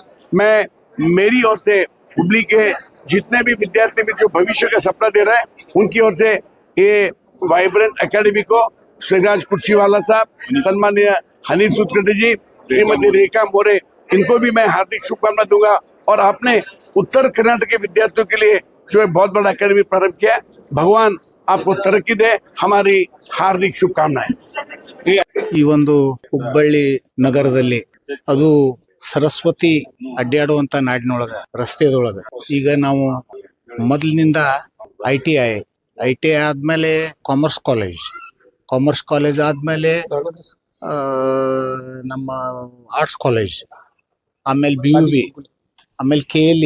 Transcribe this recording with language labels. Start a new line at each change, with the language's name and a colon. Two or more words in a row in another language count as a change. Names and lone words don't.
Hindi: मैं मेरी ओर से हुबली के जितने भी विद्यार्थी भी जो भविष्य का सपना दे रहे हैं, उनकी ओर से ये वाइब्रेंट एकेडमी को शिवराज कुर्सीवाला साहब, सम्माननीय हनीफ सुतकटे जी, श्रीमती रेखा मोरे, इनको भी मैं हार्दिक शुभकामना दूंगा। और आपने उत्तर कर्नाटक के विद्यार्थियों के लिए जो बहुत बड़ा एकेडमी प्रारंभ किया है, भगवान आपको तरक्की दे, हमारी हार्दिक शुभकामनाएं।
Kannada: ಈ ಒಂದು ಹುಬ್ಬಳ್ಳಿ ನಗರದಲ್ಲಿ ಅದು ಸರಸ್ವತಿ ಅಡ್ಡಾಡುವಂತ ನಾಡಿನೊಳಗ ರಸ್ತೆದೊಳಗ ಈಗ ನಾವು ಮೊದಲಿನಿಂದ ಐ ಟಿ ಐ ಆದ್ಮೇಲೆ
English: commerce college
Kannada: ಆದ್ಮೇಲೆ ನಮ್ಮ
English: arts college,
Kannada: ಆಮೇಲೆ BUB, ಆಮೇಲೆ KLE,